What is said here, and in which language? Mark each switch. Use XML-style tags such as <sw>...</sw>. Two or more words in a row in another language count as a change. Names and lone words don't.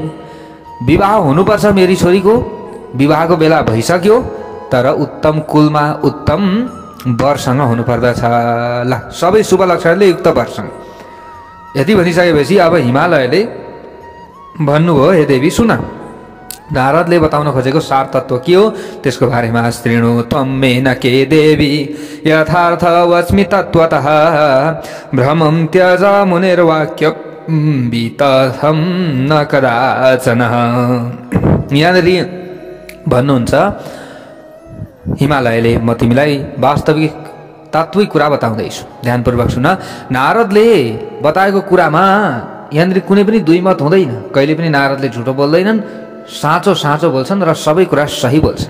<ne>विवाह हुनुपर्छ मेरी छोरीको, विवाहको बेला भइसक्यो, तर उत्तम कुलमा उत्तम वरसँग हुनुपर्दछ। ल सबै शुभ लक्षणले युक्त वरसँग। यति भनिसकेपछि अब हिमालयले भन्नुभयो, हे देवी सुन, नारदले बताउन खोजेको सार तत्व के हो त्यसको बारेमा</ne> <sa>शृणु त्वं मेनके देवी यथार्थ वच्मि तत्त्वतः भ्रमं त्यज मुनिर्वाक्यं वितथं न कदाचन।</sa> <ne>यहाँनिर भन्नुहुन्छ हिमालयले, म तिमीलाई वास्तविक तात्विक कुरा बताउँदैछु, ध्यानपूर्वक सुन। नारदले बताएको कुरामा यहाँनिर कुनै पनि दुई मत हुँदैन। कहिले पनि नारदले झुटो बोल्दैनन्, साँचो साँचो बोल्छन् र सबै कुरा सही बोल्छन्।</ne>